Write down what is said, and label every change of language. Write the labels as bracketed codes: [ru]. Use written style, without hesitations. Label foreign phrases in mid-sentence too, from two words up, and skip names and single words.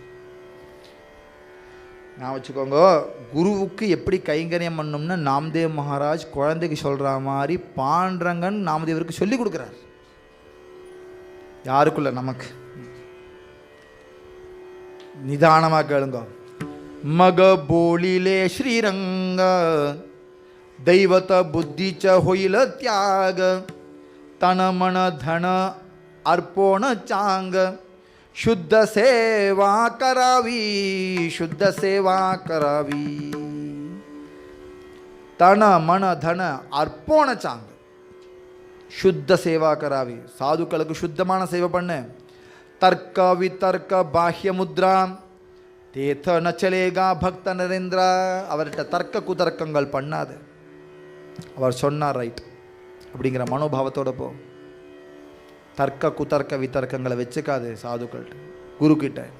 [ta] நான் வச்சுக்கோங்க, குருவுக்கு எப்படி கைங்கரியம் பண்ணணும்னு நாம்தேவ் மகாராஜ் குழந்தைக்கு சொல்கிற மாதிரி பாண்டரங்கன் நாமதேவருக்கு சொல்லி கொடுக்குறார். யாருக்குள்ள நமக்கு. நிதானமாக கேளுங்க. [mr] मग बोलिले श्रीरंग दैवत बुद्धीच होईल त्याग तन मन धन अर्पण चांग शुद्ध सेवा करावी शुद्ध सेवा करावी तन मन धन अर्पण चांग शुद्ध सेवा करावी. [ta] சாதுக்களுக்கு சுத்தமான சேவை பண்ணு. [mr] तर्क वितर्क बाह्य मुद्रा देत नचलेखा भक्त नरेंद्रा. [ta] அவர்கிட்ட தர்க்க குதர்க்கங்கள் பண்ணாது. அவர் சொன்னார் ரைட் அப்படிங்கிற மனோபாவத்தோட போ. தர்க்க குதர்க்க விதர்க்கங்களை வச்சுக்காது சாதுக்கள்கிட்ட குரு கிட்ட.